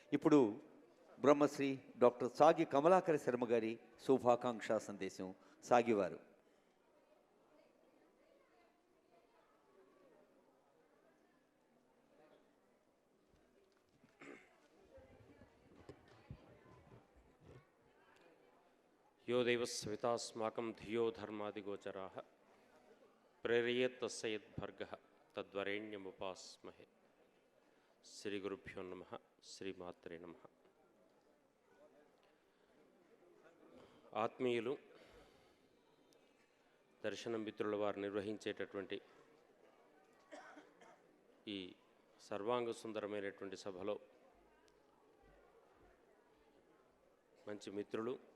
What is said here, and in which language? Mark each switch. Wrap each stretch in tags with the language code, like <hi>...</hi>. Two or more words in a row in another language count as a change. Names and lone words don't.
<te>ఇప్పుడు బ్రహ్మశ్రీ డాక్టర్ సాగి కమలాకర శర్మ గారి శుభాకాంక్ష సందేశం సాగివారు.</te> <sa>यो देवस्वितास्माकं धियो धर्मादिगोचराः प्रेरयेत् तस्य यद्भर्गः तद्वरेण्यमुपास्महे. శ్రీ గురుభ్యో నమః. శ్రీమాత్రే నమః.</sa> <te>ఆత్మీయులు, దర్శన మిత్రుల వారు నిర్వహించేటటువంటి ఈ సర్వాంగ సుందరమైనటువంటి సభలో మంచి మిత్రులు</te>